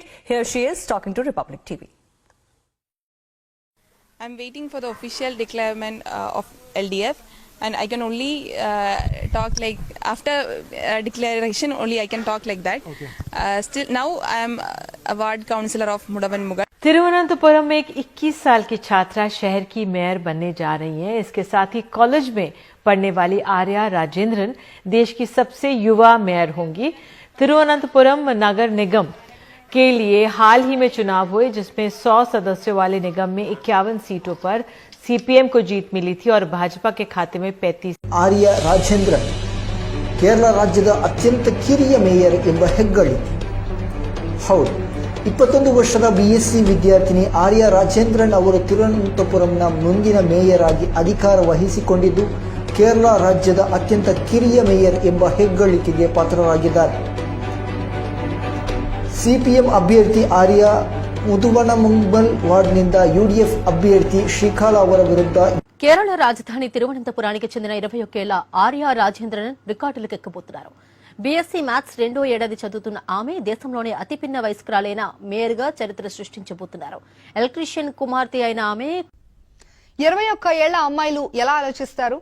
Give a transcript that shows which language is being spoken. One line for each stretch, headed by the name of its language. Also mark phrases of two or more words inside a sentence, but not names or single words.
English: Here she is talking to Republic TV. I'm waiting for the official declaration of LDF, and I can only talk like after declaration only I can talk like that. Okay. Still now I am a ward councillor of Mudavan Mugar.
Hindi: तिरुवनंतपुरम में एक 21 साल की छात्रा शहर की मेयर बनने जा रही हैं। इसके साथ ही कॉलेज में पढ़ने वाली आर्या राजेंद्रन देश की सबसे युवा मेयर होंगी। तिरुवनंतपुरम नगर निगम के लिए हाल ही में चुनाव हुए, जिसमें 100 सदस्यों वाले निगम में 51 सीटों पर सीपीएम को जीत मिली थी और भाजपा के खाते में 35।
Kannada: आर्या राजेंद्रन केरला राज्यದ ಅತ್ಯಂತ ಕಿರಿಯ ಮೇಯರ್ ಎಂಬ ಹೆಗ್ಗಳಿಕೆ. ಹೌದು, 21 ವರ್ಷದ ಬಿಎಸ್ಸಿ ವಿದ್ಯಾರ್ಥಿನಿ ಆರ್ಯ ರಾಜೇಂದ್ರನ್ ಅವರು ತಿರುವನಂತಪುರಂನ ಮುಂದಿನ ಮೇಯರ್ ಆಗಿ ಅಧಿಕಾರ ವಹಿಸಿಕೊಂಡಿದ್ದು ಕೇರಳ ರಾಜ್ಯದ ಅತ್ಯಂತ ಕಿರಿಯ ಮೇಯರ್ ಎಂಬ ಹೆಗ್ಗಳಿಕೆಗೆ ಪಾತ್ರರಾಗಿದ್ದಾರೆ. ಸಿಪಿಎಂ ಅಭ್ಯರ್ಥಿ ಆರ್ಯ ಮುದುವನಮುಂಬಲ್ ವಾರ್ಡ್ನಿಂದ ಯುಡಿಎಫ್ ಅಭ್ಯರ್ಥಿ ಶ್ರೀಕಾಳ ಅವರ ವಿರುದ್ಧ
Telugu: కేరళ రాజధాని తిరువనంతపురానికి చెందిన 21 ఏళ్ల ఆర్య రాజేంద్రన్ రికార్డులకు ఎక్కబోతున్నారు. బీఎస్సీ మ్యాథ్స్ 2వ ఏడాది చదువుతున్న ఆమె దేశంలోనే అతిపిన్న వయస్కురాలైన మేయర్ గా చరిత్ర సృష్టించబోతున్నారు. ఎలక్ట్రీషియన్ కుమార్తె అయిన ఆమె 21 ఏళ్ల అమ్మాయిలు ఎలా ఆలోచిస్తారు?